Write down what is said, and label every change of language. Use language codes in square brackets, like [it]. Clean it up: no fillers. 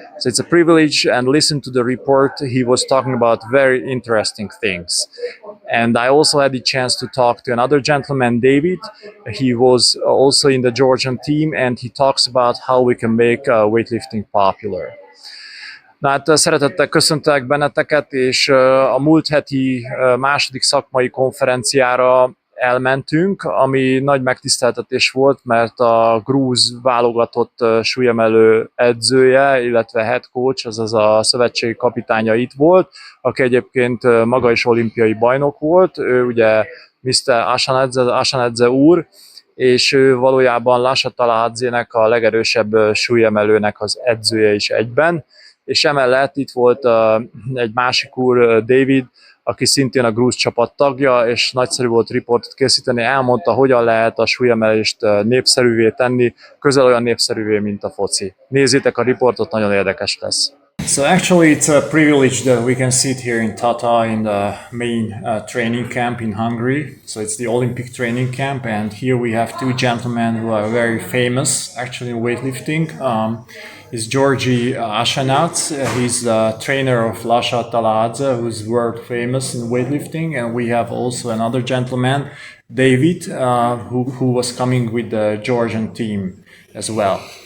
[en] So it's a privilege, and listen to the report. He was talking about very interesting things. And I also had the chance to talk to another gentleman, David. He was also in the Georgian team, and he talks about how we can make weightlifting popular. [hu] Na hát szeretettel köszöntelek benneteket, és a múlt heti második szakmai konferenciára elmentünk, ami nagy megtiszteltetés volt, mert a grúz válogatott súlyemelő edzője, illetve head coach, azaz a szövetségi kapitánya itt volt, aki egyébként maga is olimpiai bajnok volt, ő ugye Mr. Asanidze úr, és ő valójában Lasha Talakhadzenek a legerősebb súlyemelőnek az edzője is egyben, és emellett itt volt egy másik úr, David, aki szintén a grúz csapat tagja, és nagyszerű volt riportot készíteni, elmondta, hogyan lehet a súlyemelést népszerűvé tenni, közel olyan népszerűvé, mint a foci. Nézzétek a riportot, nagyon érdekes lesz. [en] So actually it's a privilege that we can sit here in Tata in the main training camp in Hungary. So it's the Olympic training camp, and here we have two gentlemen who are very famous actually in weightlifting. Is Giorgi Asanidze. He's the trainer of Lasha Talakhadze, who's world famous in weightlifting, and we have also another gentleman, David, who was coming with the Georgian team as well.